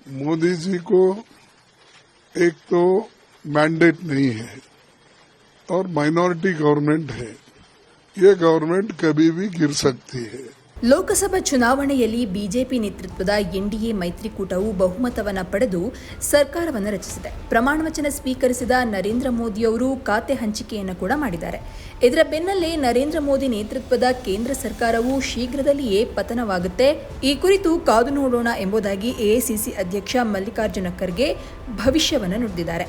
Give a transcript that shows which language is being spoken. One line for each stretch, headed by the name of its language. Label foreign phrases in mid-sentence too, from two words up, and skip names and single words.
Hindi: मोदी जी को एक तो मैंडेट नहीं है और
English: minority government
Hindi: है। ये गवर्नमेंट कभी भी गिर सकती है।
Kannada: ಲೋಕಸಭಾ ಚುನಾವಣೆಯಲ್ಲಿ ಬಿಜೆಪಿ ನೇತೃತ್ವದ ಎನ್ಡಿಎ ಮೈತ್ರಿಕೂಟವು ಬಹುಮತವನ್ನು ಪಡೆದು ಸರ್ಕಾರವನ್ನು ರಚಿಸಿದೆ. ಪ್ರಮಾಣವಚನ ಸ್ವೀಕರಿಸಿದ ನರೇಂದ್ರ ಮೋದಿ ಅವರು ಖಾತೆ ಹಂಚಿಕೆಯನ್ನು ಕೂಡ ಮಾಡಿದ್ದಾರೆ. ಇದರ ಬೆನ್ನಲ್ಲೇ ನರೇಂದ್ರ ಮೋದಿ ನೇತೃತ್ವದ ಕೇಂದ್ರ ಸರ್ಕಾರವು ಶೀಘ್ರದಲ್ಲಿಯೇ ಪತನವಾಗುತ್ತೆ, ಈ ಕುರಿತು ಕಾದು ನೋಡೋಣ ಎಂಬುದಾಗಿ ಎಐಸಿಸಿ ಅಧ್ಯಕ್ಷ ಮಲ್ಲಿಕಾರ್ಜುನ ಖರ್ಗೆ ಭವಿಷ್ಯವನ್ನು ನುಡಿದಿದ್ದಾರೆ.